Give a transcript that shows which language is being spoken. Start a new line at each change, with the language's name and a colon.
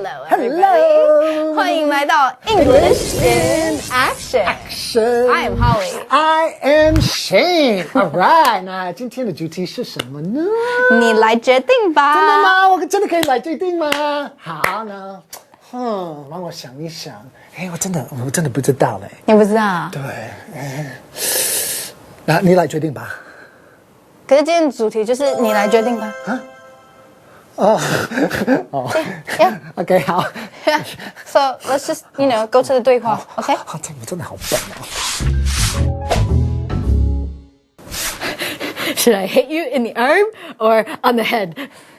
English: Hello，
Chinese: 欢迎来到 English in Action。
English: I am Holly. I am Shane. All right，
Chinese: 那今天的主题是什么呢？你来决定吧。真的吗？我真的可以来决定吗？好呢，让我想一想。我真的不知道嘞。你不知道？对，那你来决定吧。可是今天的主题就是你来决定吧。
English: Yeah. OK，
Chinese: 好。
English: Yeah. So let's just go to the
Chinese: 对话。
English: OK。
Chinese: 我真的好笨哦。
English: Should I hit you in the arm or on the head?